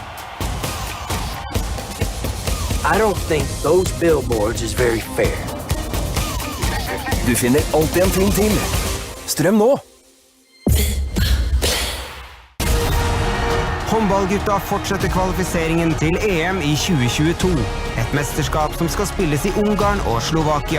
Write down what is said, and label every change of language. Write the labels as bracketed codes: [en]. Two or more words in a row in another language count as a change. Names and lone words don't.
[en] I don't think those billboards is very fair. [no] Du finner alltid en ting til. Strøm nå. Håndballgutta fortsetter kvalifiseringen til EM i 2022. Et mesterskap som skal spilles i Ungarn og Slovakia.